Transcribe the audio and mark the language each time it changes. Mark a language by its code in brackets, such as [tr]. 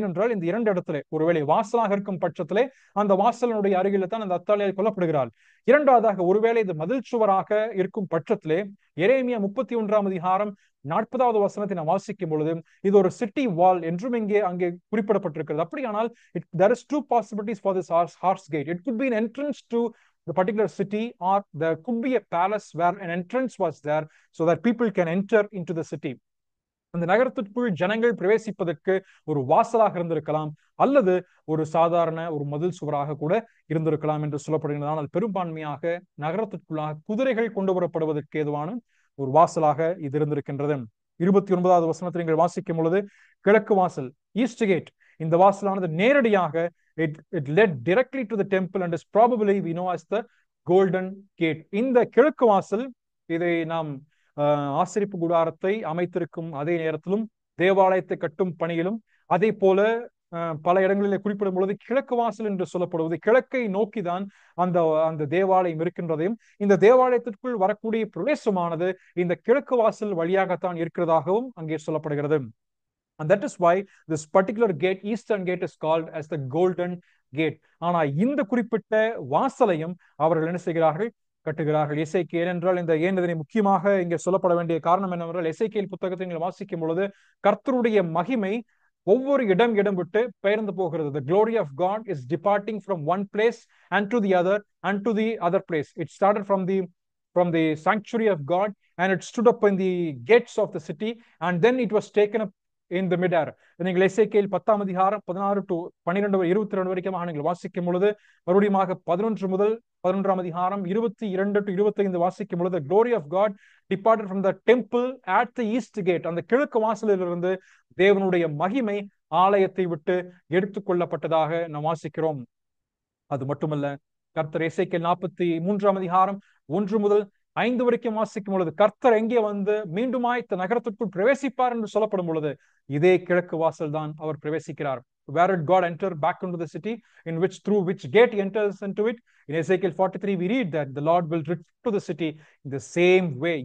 [ta] ஏனென்றால் இந்த 2 இடத்துல ஒருவேளை வாசலாக இருக்கும் பட்சத்திலே அந்த வாசலினுடைய அருகில் தான் அந்த அத்தாலியால் கொல்லப்படுகிறாள். இரண்டாவதாக ஒருவேளை இது மதில் சுவராக இருக்கும் பட்சத்திலே எரேமியா 31ஆம் அதிகாரம் 40வது வசனத்தை நாம் வாசிக்கும் பொழுது இது ஒரு சிட்டி வால் என்றும் அங்கே குறிப்பிடப்பட்டிருக்கிறது. அப்படியானால் [en] there is 2 possibilities for this horse gate. It could be an entrance to the particular city, or there could be a palace where an entrance was there so that people can enter into the city. [ta] அந்த நகரத்திற்குள் ஜனங்கள் பிரவேசிப்பதற்கு ஒரு வாசலாக இருந்திருக்கலாம், அல்லது ஒரு சாதாரண ஒரு மதில் சுவராக கூட இருந்திருக்கலாம் என்று சொல்லப்படுகிறது. ஆனால் பெரும்பான்மையாக நகரத்திற்குள்ளாக குதிரைகள் கொண்டு வரப்படுவதற்கு ஏதுவான ஒரு வாசலாக இது இருந்திருக்கின்றது. 29வது வசனத்தில் நீங்கள் வாசிக்கும் பொழுது கிழக்கு வாசல், [en] East gate. [ta] இந்த வாசலானது நேரடியாக [en] it led directly to the temple and is probably we know as the golden gate. [ta] இந்த கிழக்கு வாசல், இதை நாம் ஆசரிப்பு கூடாரத்தை அமைத்திருக்கும் அதே நேரத்திலும் தேவாலயத்தை கட்டும் பணியிலும் அதே போல பல இடங்களிலே குறிப்பிடும் பொழுது கிழக்கு வாசல் என்று சொல்லப்படுவது கிழக்கை நோக்கிதான் அந்த தேவாலயம் இருக்கின்றதையும் இந்த தேவாலயத்திற்குள் வரக்கூடிய பிரவேசமானது இந்த கிழக்கு வாசல் வழியாகத்தான் இருக்கிறதாகவும் அங்கே சொல்லப்படுகிறது. [en] And that is why this particular gate, eastern gate, is called as the golden gate. [ta] ஆனா இந்த குறிப்பிட்ட வாசலையும் அவர்கள் என்ன செய்கிறார்கள்? கட்டுகிறார்கள். எசேக்கியேல் என்றால் இந்த இதனை முக்கியமாக இங்கே சொல்லப்பட வேண்டிய காரணம் என்னவென்றால், எசேக்கியேல் புத்தகத்தை நீங்கள் வாசிக்கும் பொழுது கர்த்தருடைய மகிமை ஒவ்வொரு இடம் விட்டு பெயர்ந்து போகிறது. [en] The glory of God is departing from one place and to the other place. It started from the sanctuary of God and it stood up in the gates of the city, and then it was taken up in the mid-air. [ta] நீங்கள் எசேக்கியேல் 10ஆம் அதிகாரம் 16 to 12 22 வரைக்கும் நீங்கள் வாசிக்கும் பொழுது மறுபடியும் 11 முதல் 11ஆம் அதிகாரம் 22 to 25 வாசிக்கும் பொழுது [en] glory of God departed from the temple at the east gate. [ta] அந்த கிழக்கு வாசலிலிருந்து தேவனுடைய மகிமை ஆலயத்தை விட்டு எடுத்துக்கொள்ளப்பட்டதாக நாம் வாசிக்கிறோம். அது மட்டுமல்ல, கர்த்தர் எசேக்கியேல் 43ஆம் அதிகாரம் 1 முதல் 5 வரைக்கும் வாசிக்கும் பொழுது கர்த்தர் எங்கே வந்து மீண்டுமாய் நகரத்திற்குள் பிரவேசிப்பார் என்று சொல்லப்படும் பொழுது இதே கிழக்கு வாசல் தான் அவர் பிரவேசிக்கிறார். [en] Where did God enter back into the city? Through which gate he enters into it? In Ezekiel 43 we read that the Lord will return to the city in the same way.